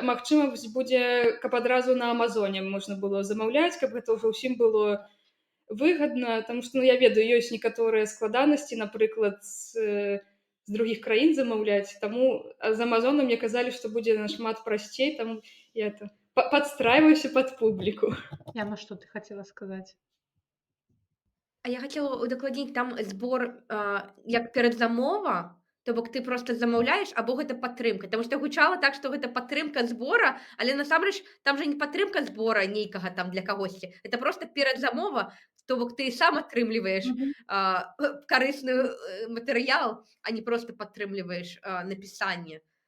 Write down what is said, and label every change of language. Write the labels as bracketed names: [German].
[Belarusian] Магчыма, будзе, каб адразу на Амазоне можна было замаўляць, каб гэта ўжо ўсім было выгадна, таму што я ведаю, ёсць некаторыя складанасці, напрыклад, з другіх краін замаўляць, таму з Амазона мне казалі, што будзе нашмат прасцей, таму я [Russian] подстраивайся под публику. Яна, что ты хотела сказать? [Belarusian] А я хацела удакладніць, там збор, як перадзамова, то бок ты проста замаўляеш або гэта падтрымка? Таму што гучала так, што гэта падтрымка збора, але насамрэч там жа не падтрымка збора нейкага там для кагосьці. Это проста перадзамова, то бок ты сам атрымліваеш Мгм. карысны матэрыял, а не проста падтрымліваеш напісанне.